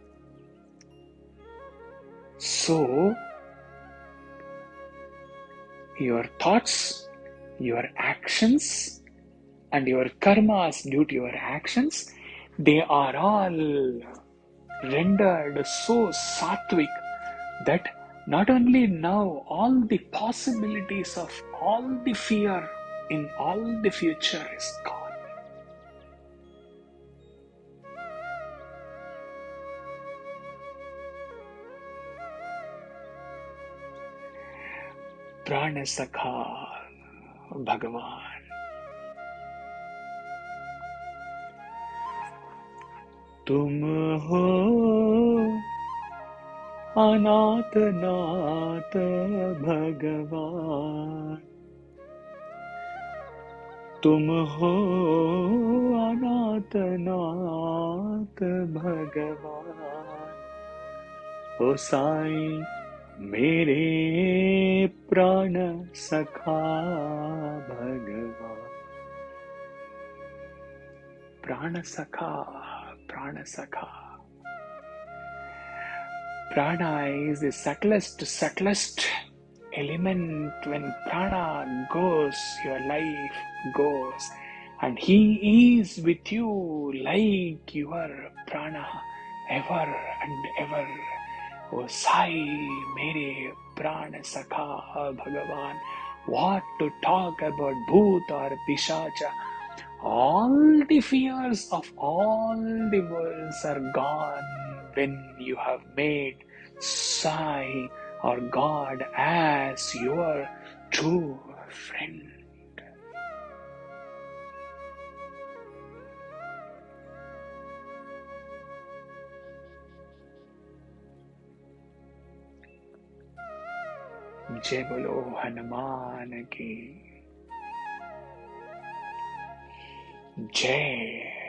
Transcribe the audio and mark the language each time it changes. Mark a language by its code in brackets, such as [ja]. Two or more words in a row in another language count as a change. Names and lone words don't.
[en] So, your thoughts, your actions and your karmas due to your actions, they are all rendered so sattvic that not only now all the possibilities of all the fear in all the future is gone. [hi] प्राण सखा भगवान. तुम हो अनाथ नाथ भगवान, तुम हो अनाथ नाथ भगवान, ओ साईं मेरे प्राण सखा भगवान. प्राण सखा, प्राण सखा. [en] Prana is the subtlest element. When prana goes, your life goes, and he is with you like your prana ever and ever. [hi] ओ साईं, मेरे प्राण सखा भगवान. [en] What to talk about Bhoot or Pishacha? All the fears of all the worlds are gone when you have made Sai or God as your true friend. [hi] जय बोलो हनुमान की जय.